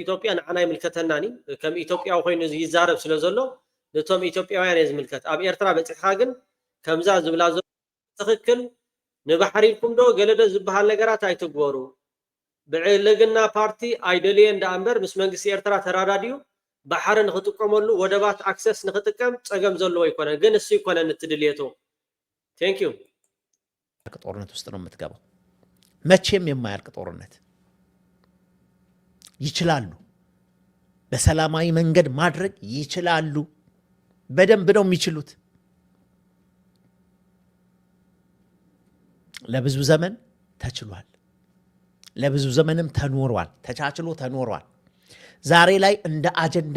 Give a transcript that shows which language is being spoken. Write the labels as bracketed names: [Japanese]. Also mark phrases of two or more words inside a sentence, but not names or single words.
[Tigrinya] ኢትዮጵያ ንዓና ይምልከተናኒ ከም ኢትዮጵያዊ ኮይኑ ይዛረብ ስለ ዘሎ ነቶም ኢትዮጵያውያን እየ ዝምልከት። ኣብ ኤርትራ በፂሕካ ግን ከምዛ ዝብላ ዘሎ ትክክል ንባሕሪ ኢልኩም ዶ ገለደ ዝበሃል ነገራት ኣይትግበሩ። ብዕልግና ፓርቲ ኣይደልየ እንዳ እምበር ምስ መንግስቲ ኤርትራ ተራዳድዩ ባሕሪ ንክጥቀመሉ ወደባት ኣክሰስ ንክጥቀም ፀገም ዘለዎ ይኮነን፣ ግን እሱ ይኮነን እትድልየቱ። [English] thank you [Amharic] ጦርነት ውስጥ ነው የምትገባው። መቼም የማያልቅ ጦርነት ይችላሉ። በሰላማዊ መንገድ ማድረግ ይችላሉ። በደንብ ነው የሚችሉት። ለብዙ ዘመን ተችሏል። ለብዙ ዘመንም ተኖሯል። ተቻችሎ ተኖሯል። ዛሬ ላይ እንደ አጀንዳ